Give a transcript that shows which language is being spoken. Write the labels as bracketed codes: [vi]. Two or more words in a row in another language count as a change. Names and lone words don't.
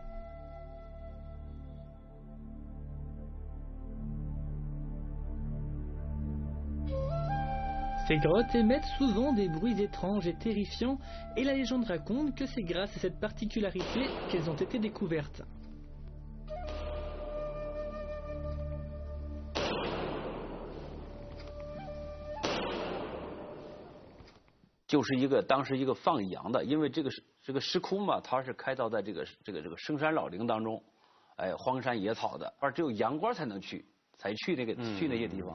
[fr] Ces grottes émettent souvent des bruits étranges et terrifiants, et la légende raconte que c'est grâce à cette particularité qu'elles ont été découvertes. [zh] 就是当时一个放羊的，因为这个石窟嘛，它是开凿在这个深山老林当中，荒山野草的，而只有羊倌才能去去那些地方。